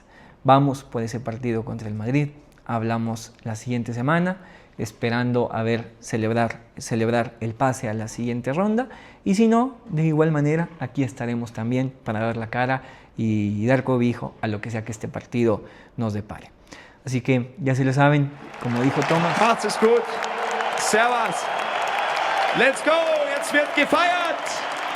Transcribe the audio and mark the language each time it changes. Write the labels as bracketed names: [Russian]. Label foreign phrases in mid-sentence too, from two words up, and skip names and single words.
[Spanish] Vamos por ese partido contra el Madrid. Hablamos la siguiente semana, esperando a ver celebrar el pase a la siguiente ronda. Y si no, de igual manera, aquí estaremos también para dar la cara y dar cobijo a lo que sea que este partido nos depare. Así que ya se lo saben, como dijo Thomas. [German] Macht's es gut. Servus. [English] Let's go. [German] Jetzt wird gefeiert.